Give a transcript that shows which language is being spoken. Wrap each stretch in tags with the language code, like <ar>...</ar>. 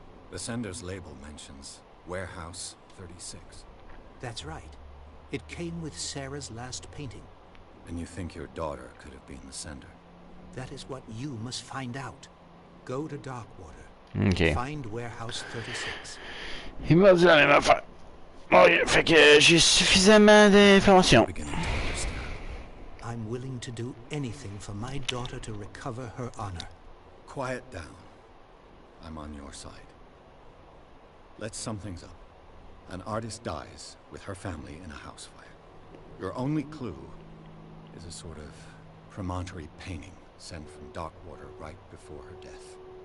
<en>The sender's label mentions Warehouse 36. That's right. It came with Sarah's last painting. And you think your daughter could have been the sender? That is what you must find out. Go to Darkwater. Ok. Find Warehouse 36.</en> <fr>Il m'a dit la même affaire. Oui, fait que j'ai suffisamment d'informations.</fr> <en>Beginning to understand. I'm willing to do anything for my daughter to recover her honor. Quiet down. I'm on your side. Let's sum things up. An artist dies with her family in a house fire. Your only clue is a sort of promontory painting sent from Darkwater right before her death.</en>